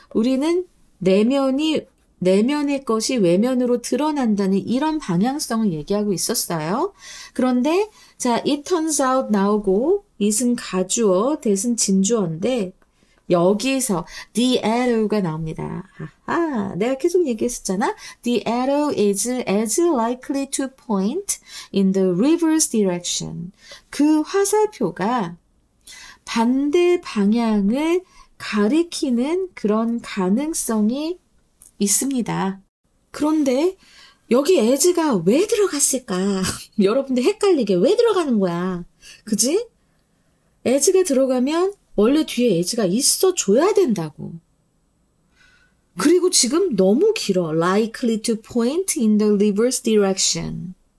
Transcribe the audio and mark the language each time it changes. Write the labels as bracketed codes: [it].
[ko] 우리는 내면의 것이 외면으로 드러난다는 이런 방향성을 얘기하고 있었어요. 그런데 자, [en] it turns out [ko] 나오고 it은 가주어, that은 진주어인데 여기서 the arrow가 나옵니다. 아하, 내가 계속 얘기했었잖아. [en] The arrow is as likely to point in the reverse direction. [ko] 그 화살표가 반대 방향을 가리키는 그런 가능성이 있습니다. 그런데 여기 as가 왜 들어갔을까? 여러분들 헷갈리게 왜 들어가는 거야? 그지? as가 들어가면 원래 뒤에 as가 있어줘야 된다고. 그리고 지금 너무 길어. [en] likely to point in the reverse direction.